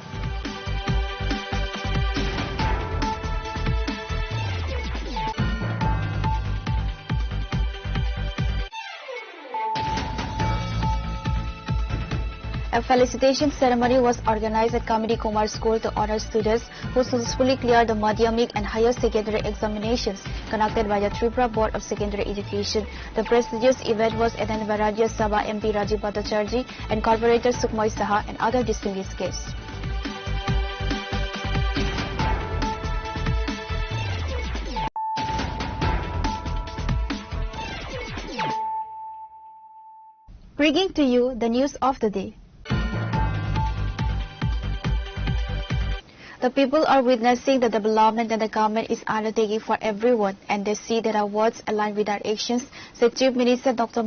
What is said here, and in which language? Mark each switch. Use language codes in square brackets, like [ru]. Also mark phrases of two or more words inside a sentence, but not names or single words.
[en] A felicitation ceremony was organized at Kamini Kumar School to honor students who successfully cleared the Madhyamik and higher secondary examinations conducted by the Tripura Board of Secondary Education. The prestigious event was attended by Rajya Sabha MP Rajiv Bhattacharjee and Corporator Sukhmoy Saha and other distinguished guests. Bringing to you the news of the day. The people are witnessing the development that the government is undertaking for everyone, and they see that our words align with our actions, said Chief Minister Dr.